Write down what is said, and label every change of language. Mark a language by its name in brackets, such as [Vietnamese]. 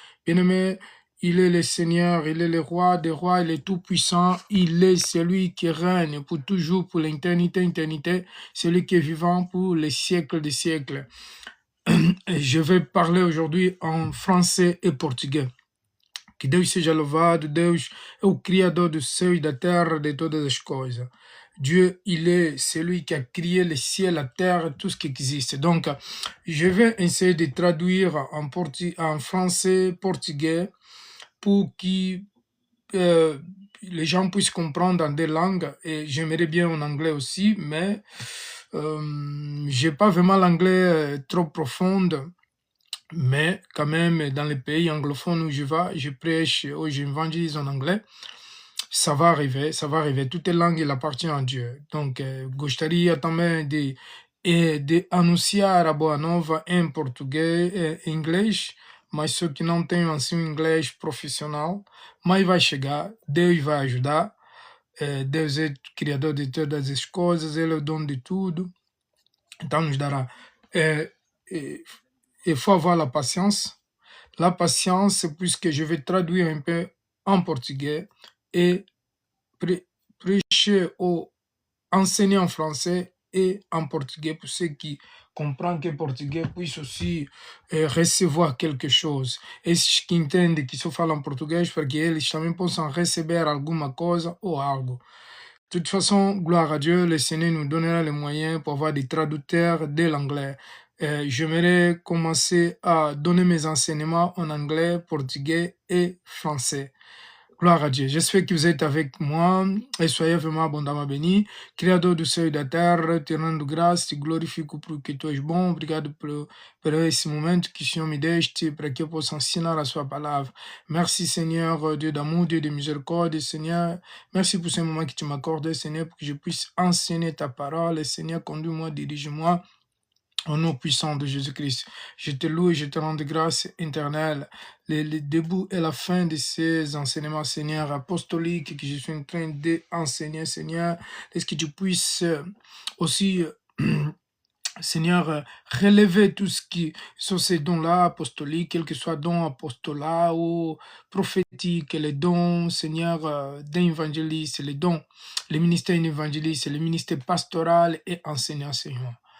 [French] Bien-aimé, il est le Seigneur, il est le roi des rois, il est tout puissant, il est celui qui règne pour toujours, pour l'éternité, celui qui est vivant pour les siècles des siècles. Et je vais parler aujourd'hui en français et portugais. [Portuguese] Que Deus seja louvado, Deus é o Criador do céu e da terra, de todas as coisas. [French] Dieu, il est celui qui a créé le ciel, la terre, tout ce qui existe. Donc, je vais essayer de traduire en français, portugais, pour que les gens puissent comprendre en des langues. Et j'aimerais bien en anglais aussi, mais je n'ai pas vraiment l'anglais trop profond. Mais quand même, dans les pays anglophones où je vais, je prêche ou j'évangélise en anglais. Ça va arriver, ça va arriver. Toutes les langues, il appartient à Dieu. [Portuguese] Donc, gostaria também de anunciar a boa nova em português e inglês, mas só que não tenho assim um inglês profissional. Mas vai chegar, Deus vai ajudar. Deus é o Criador de todas as coisas, Ele é o dono de tudo. Então, nos dará. [French] Il faut avoir la patience. La patience, puisque je vais traduire un peu en portugais et prêcher ou enseigner en français et en portugais pour ceux qui comprennent que portugais puissent aussi recevoir quelque chose. [Portuguese] Esses que entendem que só falam português, para que eles também possam receber alguma coisa ou algo. [French] De toute façon, gloire à Dieu, le Seigneur nous donnera les moyens pour avoir des traducteurs de l'anglais. J'aimerais commencer à donner mes enseignements en anglais, portugais et français. Gloire à Dieu. J'espère que vous êtes avec moi et soyez vraiment abondamment bénis. [Portuguese] Criador do céu e da terra, te rendo graça, te glorifico porque tu és bom. Obrigado por esse momento que o Senhor me deste para que eu possa ensinar a sua palavra. [French] Merci Seigneur, Dieu d'amour, Dieu de miséricorde, Seigneur. Merci pour ce moment que tu m'accordes, Seigneur, pour que je puisse enseigner ta parole. Seigneur, conduis-moi, dirige-moi. Au nom puissant de Jésus-Christ, je te loue et je te rends grâce éternelle. Le début et la fin de ces enseignements, Seigneur, apostoliques que je suis en train d'enseigner, Seigneur, est-ce que tu puisses aussi, Seigneur, relever tout ce qui sont ces dons-là apostoliques, quel que soit don apostolat ou prophétique, les dons, Seigneur, d'évangéliste, les dons, les ministères évangélistes, les ministères pastoral et enseignants, Seigneur.